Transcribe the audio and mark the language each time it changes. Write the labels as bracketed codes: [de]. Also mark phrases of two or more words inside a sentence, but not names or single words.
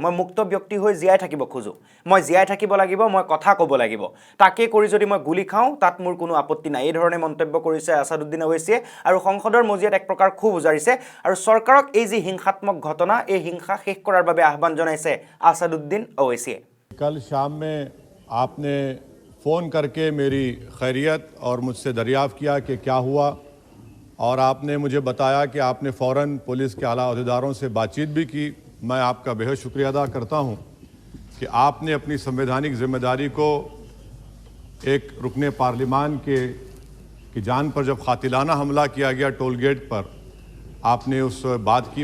[as] মই মুক্ত ব্যক্তি হৈ জীয়াই থাকিব খোজোঁ। মই জীয়াই থাকিব লাগিব, মই কথা ক'ব লাগিব। তাকে কৰি যদি মই গুলি খাওঁ তাত মোৰ কোনো আপত্তি নাই। এই ধৰণে মন্তব্য কৰিছে আসাদুদ্দিন ওৱেইছিয়ে আৰু সংসদৰ মজিয়াত এক প্ৰকাৰ ক্ষোভ উজাৰিছে আৰু চৰকাৰক এই যি হিংসাত্মক ঘটনা, এই হিংসা শেষ কৰাৰ বাবে আহ্বান জনাইছে আসাদুদ্দিন ওৱেইছিয়ে। [hi] कल शाम में आपने फ़ोन करके मेरी खैरियत और मुझसे दरियाफ़्त किया कि क्या हुआ, और आपने मुझे बताया कि आपने फ़ौरन पुलिस के आला अहदेदारों से बातचीत भी की। मैं आपका बेहद शुक्रिया अदा करता हूं कि आपने अपनी संवैधानिक ज़िम्मेदारी को एक रुकन पार्लिमान की जान पर जब कातिलाना हमला किया गया टोल गेट पर, आपने उस बात की।